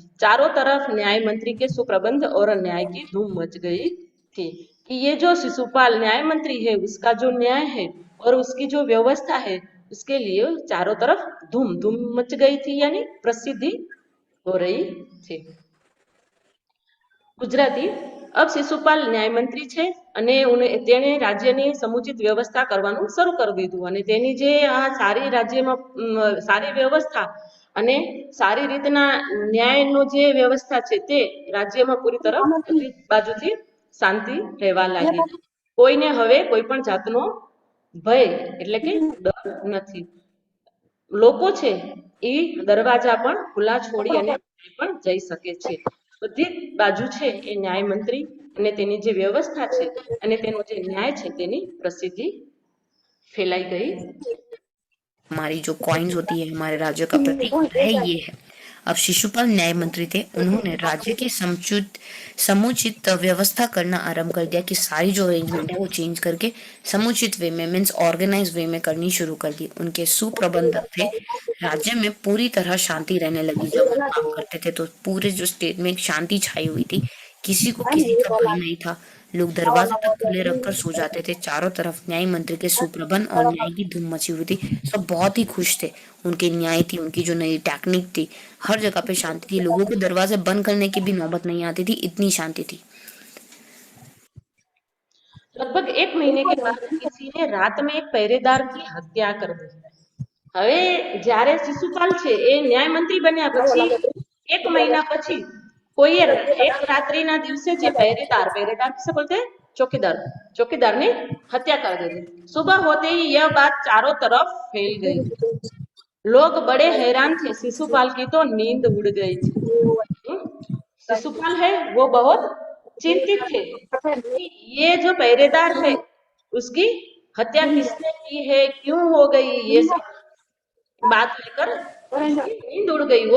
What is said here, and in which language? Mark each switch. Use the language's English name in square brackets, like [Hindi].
[Hindi] चारों तरफ न्याय मंत्री के सुप्रबंध और न्याय की धूम मच गई थी कि ये जो शिशुपाल न्याय मंत्री है उसका जो न्याय है और उसकी जो व्यवस्था है उसके लिए चारों तरफ धूम धूम मच गई थी, यानी प्रसिद्धि हो रही थी. ગુજરાતી अब [Gujarati] शिशुपाल ન્યાયમંત્રી છે અને તેણે રાજ્યની સમુચિત વ્યવસ્થા કરવાનું શરૂ કરી દીધું અને તેની જે આ સારી રાજ્યમાં સારી વ્યવસ્થા અને સારી રીતના ન્યાયનો જે વ્યવસ્થા છે તે રાજ્યમાં પૂરી તરફ બધી બાજુથી શાંતિ રહેવા લાગી. કોઈને હવે કોઈ પણ જાતનો ભય એટલે કે ડર નથી. લોકો છે એ દરવાજા પણ ખુલ્લા છોડી અને પણ જઈ શકે છે. બધી બાજુ છે એ ન્યાયમંત્રી અને તેની જે વ્યવસ્થા છે અને તેનો જે ન્યાય છે તેની પ્રસિદ્ધિ [Hindi] फैलाई गई. हमारी जो कॉइन्स होती है हमारे राज्य का प्रतीक होता है ये है। अब शिशुपाल न्याय मंत्री थे, उन्होंने राज्य की समुचित व्यवस्था करना आरंभ कर दिया कि सारी जो अरेंजमेंट है वो चेंज करके समुचित वे में मीन्स ऑर्गेनाइज वे में करनी शुरू कर दी। उनके सुप्रबंधक थे, राज्य में पूरी तरह शांति रहने लगी। जब वो काम करते थे तो पूरे जो स्टेट में एक शांति छाई हुई थी, किसी को किसी का भय नहीं था, लोग दरवाजे तक खुले रखकर सो जाते थे। चारों तरफ न्याय मंत्री के सुप्रबंध और न्याय की धूम मची हुई थी। सब बहुत ही खुश थे, उनके न्याय थी, उनकी जो नई टेक्निक थी, हर जगह पे शांति थी। लोगों के दरवाजे बंद करने की भी नौबत नहीं आती थी, इतनी शांति थी। लगभग 1 महीने के बाद किसी ने रात में एक पहरेदार की हत्या कर दी. [Gujarati] હવે જ્યારે શિશુપાલ છે એ ન્યાયમંત્રી બન્યા પછી 1 મહિના પછી કોઈએ એક રાત્રિના દિવસે જે પહેરેदार [Hindi] किसे बोलते हैं? चौकीदार ने हत्या कर दी. सुबह होते ही यह बात चारों तरफ फैल गई. लोग बड़े हैरान थे. शिशुपाल की तो नींद उड़ गई थी. शिशुपाल है वो बहुत चिंतित थे. ये जो पहरेदार है उसकी हत्या किसने की है, क्यों हो गई, ये सब बात लेकर नींद उड़ गई.